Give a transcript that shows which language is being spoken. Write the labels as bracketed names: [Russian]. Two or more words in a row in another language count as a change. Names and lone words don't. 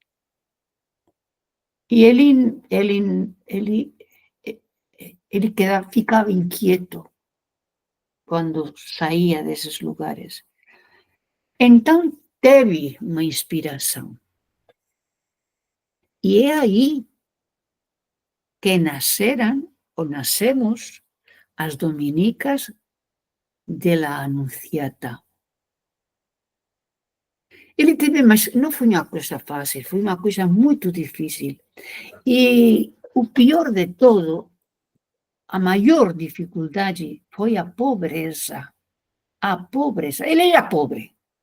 [Portuguese] E ele ficava inquieto quando saía desses lugares. Então, teve uma inspiração. E é aí que nascemos as dominicas de la Anunciata. Ele teve, mas não foi uma coisa fácil, foi uma coisa muito difícil. E o pior de todo, a maior dificuldade foi a pobreza. A pobreza. Ele era pobre.